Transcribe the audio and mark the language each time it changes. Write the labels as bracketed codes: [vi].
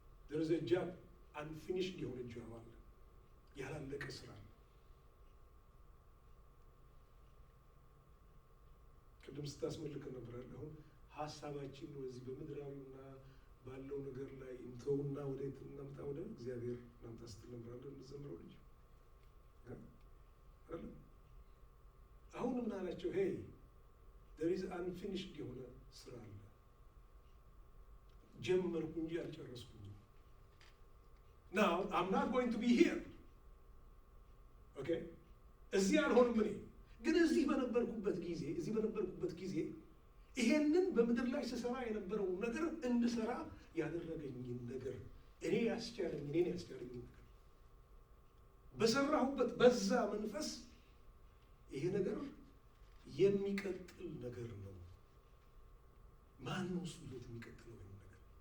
[en] There is a job, unfinished [am] የሆነ job አለ፣ ያላለቀ ስራ አለ። ቅድም ስታስመልክ ነበር አሁን ሀሳባችን በዚህ በምድራዊና ባለው ነገር ላይ እንተውና ወዴት እናምጣ? ወደ እግዚአብሔር እናምጣ ስትል ነበር አለ የምትዘምረው ልጅ አይደል? አሁን ምን አላቸው? [en] hey, there is unfinished [am] የሆነ ስራ አለ፣ ጀመርኩ እንጂ አልጨረስኩም። [en] now I'm not going to be here, okay? [am] እዚህ አልሆንም። እኔ ግን እዚህ በነበርኩበት ጊዜ ይሄንን በምድር ላይ ስሰራ የነበረውን ነገር እንድሰራ ያደረገኝን ነገር እኔን ያስቻለኝ ነገር በሰራሁበት በዛ መንፈስ ይሄ ነገር የሚቀጥል ነገር ነው። ማን ነው እሱ ይዞት የሚቀጥለው ይሄን ነገር?